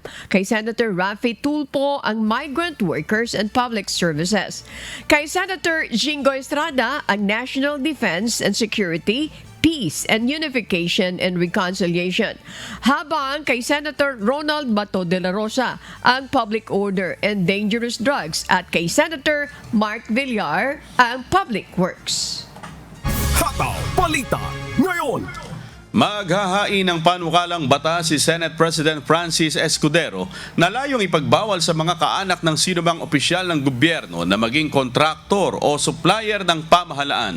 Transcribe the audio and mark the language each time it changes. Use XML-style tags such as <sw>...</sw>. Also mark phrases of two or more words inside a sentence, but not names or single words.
<tl>Kay Senator Raffy Tulfo ang Migrant Workers and Public Services. Kay Senator Jingo Estrada ang National Defense and Security, Peace and Unification and Reconciliation. Habang kay Senator Ronald Bato de la Rosa ang Public Order and Dangerous Drugs at kay Senator Mark Villar ang Public Works. Hataw Balita Ngayon. Maghahain ng panukalang batas si</tl> <en>Senate President</en> <tl>Francis Escudero na layong ipagbawal sa mga kaanak ng sinumang opisyal ng gobyerno na maging kontraktor o supplier ng pamahalaan.</tl>